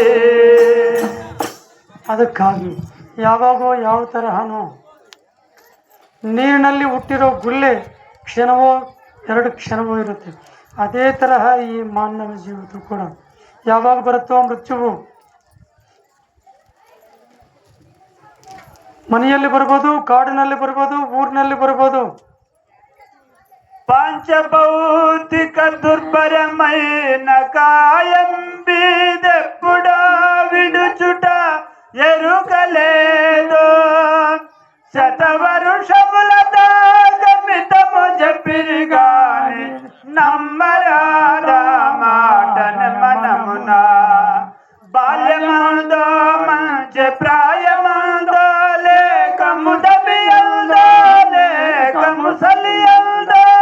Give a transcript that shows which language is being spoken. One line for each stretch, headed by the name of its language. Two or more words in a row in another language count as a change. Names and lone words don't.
Kannada: ಅದಕ್ಕಾಗಿ ಯಾವಾಗೋ ಯಾವ ತರಹನೋ ನೀರಿನಲ್ಲಿ ಹುಟ್ಟಿರೋ ಗುಳ್ಳೆ ಕ್ಷಣವೋ 2 ಕ್ಷಣವೋ ಇರುತ್ತೆ. ಅದೇ ತರಹ ಈ ಮಾನವ ಜೀವಿತ ಕೂಡ ಯಾವಾಗ ಬರುತ್ತೋ ಮೃತ್ಯುವು. ಮನೆಯಲ್ಲಿ ಬರ್ಬೋದು, ಕಾಡಿನಲ್ಲಿ ಬರ್ಬೋದು, ಊರಿನಲ್ಲಿ ಬರ್ಬೋದು.
Telugu: పంచభౌతిక దుర్భరమైన కాయంబీదెప్పుడ విడుచుట ఎరుకలేదు. శతవరుషముల దాగమితము చెప్పిరిగాని నమ్మరాద మాటన మనమున. బాల్యమందో మంచి ప్రాయమందో లేక ముదబియందో లేక ముసలియందో